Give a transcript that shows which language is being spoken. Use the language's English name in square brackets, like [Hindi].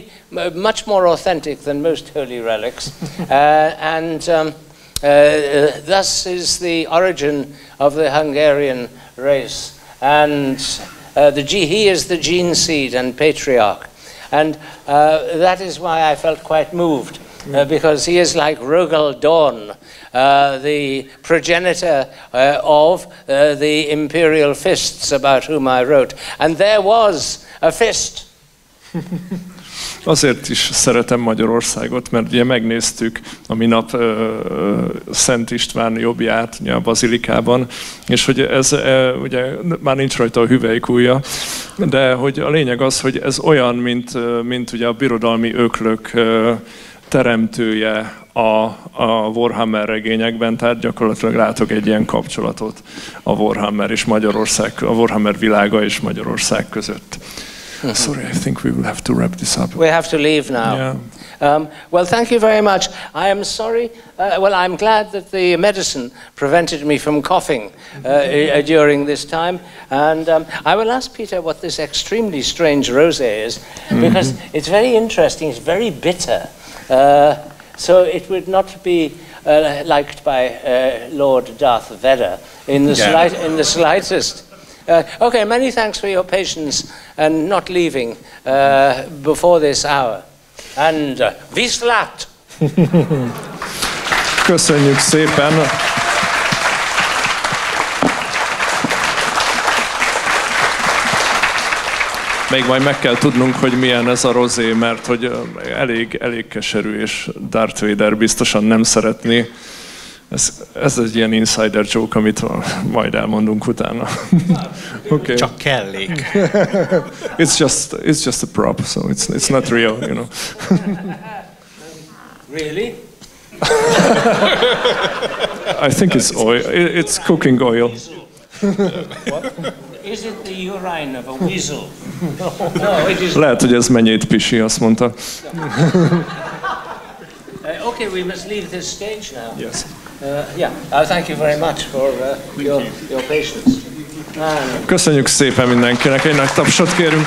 [English] much more authentic than most holy relics, and thus is the origin of the Hungarian race, and he is the gene seed and patriarch, and that is why I felt quite moved, because he is like Rogal Dorn, the progenitor of the imperial fists about whom I wrote, and there was a fist. [Hungarian] Azért is szeretem Magyarországot, mert ugye megnéztük a minap Szent István jobbját ugye a bazilikában, és hogy ez ugye már nincs rajta a hüvelykújja, de hogy a lényeg az, hogy ez olyan, mint ugye a birodalmi öklök teremtője a Warhammer regényekben, tehát gyakorlatilag látok egy ilyen kapcsolatot a Warhammer és Magyarország, a Warhammer világa és Magyarország között. [English] Sorry, I think we will have to wrap this up. We have to leave now. Yeah. Well, thank you very much. I am sorry. I'm glad that the medicine prevented me from coughing during this time. And I will ask Peter what this extremely strange rosé is, because it's very interesting. It's very bitter. So it would not be liked by Lord Darth Vader in the slightest. Okay, many thanks for your patience and not leaving before this hour. [Hungarian] And viszlát! Köszönjük szépen! Még majd meg kell tudnunk, hogy milyen ez a rozé, mert hogy elég keserű, és Darth Vader biztosan nem szeretné. Ez egy ilyen insider joke, amit majd elmondunk utána. [English] Okay. [Hungarian] Csak kellék. [English] It's just a prop, so it's not real, you know. Really? I think it's oil. It's cooking oil. What? Is it the urine of a weasel? No, it is. [Hungarian] Lehet, hogy ez mennyét pisi, azt mondta. [English] Okay, we must leave this stage now. Yes. Thank you very much for your patience. [Hungarian] Köszönjük szépen mindenkinek, egy nagy tapsot kérünk.